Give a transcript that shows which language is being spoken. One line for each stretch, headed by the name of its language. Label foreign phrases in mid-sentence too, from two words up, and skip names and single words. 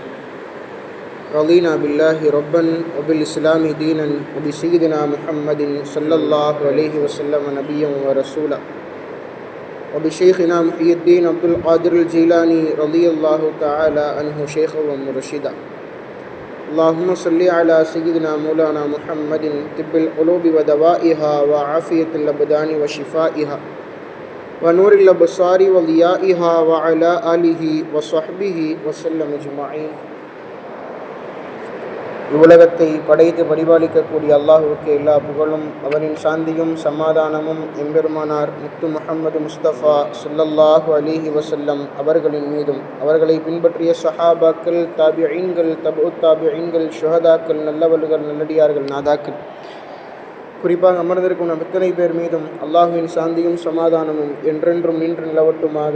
Arabic: رضينا بالله ربا وبالإسلام دينا وبسيدنا محمد صلى الله عليه وسلم نبيا ورسولا وبشيخنا محي الدين عبد القادر الجيلاني رضي الله تعالى عنه شيخا ومرشدا. اللهم صل على سيدنا مولانا محمد طب القلوب ودوائها وعافية الأبدان وشفائها ونور الأبصار وضيائها وعلى آله وصحبه وسلم أجمعين.
Tamil: இவ்வுலகத்தை படைத்து பரிபாலிக்கக்கூடிய அல்லாஹுவுக்கு எல்லா புகழும், அவரின் சாந்தியும் சமாதானமும் எம்பெருமானார் முத்து முஹம்மது முஸ்தபா
Arabic: صلى الله عليه وسلم
Tamil: அவர்களின் மீதும், அவர்களை பின்பற்றிய சஹாபாக்கள், தாபிஈன்கள், தபு தாபிஈன்கள், ஷுஹதாக்கள், நல்லவர்கள், நல்லடியார்கள், நாதாக்கள், குறிப்பாக அமர்ந்திருக்கும் நம் இத்தனை பேர் மீதும் அல்லாஹுவின் சாந்தியும் சமாதானமும் என்றென்றும் நின்று நிலவட்டுமாக.